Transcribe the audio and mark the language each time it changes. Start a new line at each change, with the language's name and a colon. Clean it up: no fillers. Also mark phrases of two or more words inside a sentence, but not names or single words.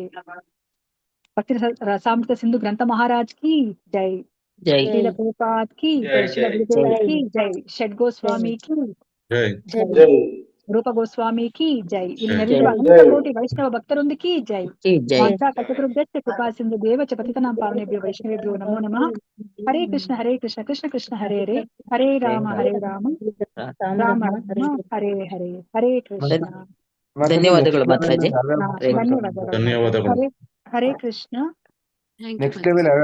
Hindi: भक्ति रसामृत सिंधु ग्रंथ महाराज की जय, श्रील प्रभुपाद की जय, श्रील गुरुदेव की जय, षड् गोस्वामी की जय, रूप गोस्वामी की जय.
Kannada: ಇಲ್ಲಿ ನೆರೆದಿರುವ ಅನಂತ ಕೋಟಿ ವೈಷ್ಣವ ಭಕ್ತರೊಂದು
Hindi: की जय.
Sanskrit: ಮಾತಾ ಕಲ್ಪತರುಭ್ಯಶ್ಚ ಕೃಪಾ ಸಿಂಧು ದೇವಚ ಪತಿತನಾಂ ಪಾವನೇಭ್ಯೋ ವೈಷ್ಣವೇಭ್ಯೋ ನಮೋ ನಮಃ. ಹರೇ ಕೃಷ್ಣ ಕೃಷ್ಣ ಕೃಷ್ಣ ಹರೇ ಹರೇ, ಹರೇ ರಾಮ ರಾಮ ರಾಮ ಹರೇ ಹರೇ, ಹರೇ ಕೃಷ್ಣ.
Kannada: ಧನ್ಯವಾದಗಳು ಮಾತಾಜಿ. ಧನ್ಯವಾದಗಳು. ಹರೇ ಕೃಷ್ಣ. ನೆಕ್ಸ್ಟ್